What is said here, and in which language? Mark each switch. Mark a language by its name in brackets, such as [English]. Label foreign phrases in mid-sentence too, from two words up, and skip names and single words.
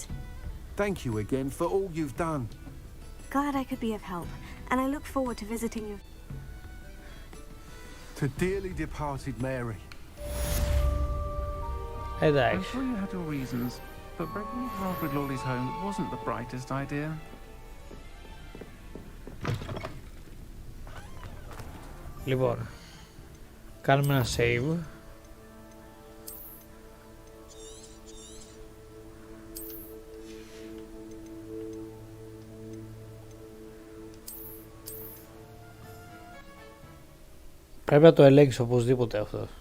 [English] Thank you again for all you've done. Glad I could be of help, and I look forward to visiting you. To dearly departed Mary. I'm sure you had your reasons, but breaking into Alfred Lawley's home wasn't the brightest idea. [Greek] Λοιπόν, κάνουμε ένα save. Πρέπει να το ελέγξω οπωσδήποτε αυτό.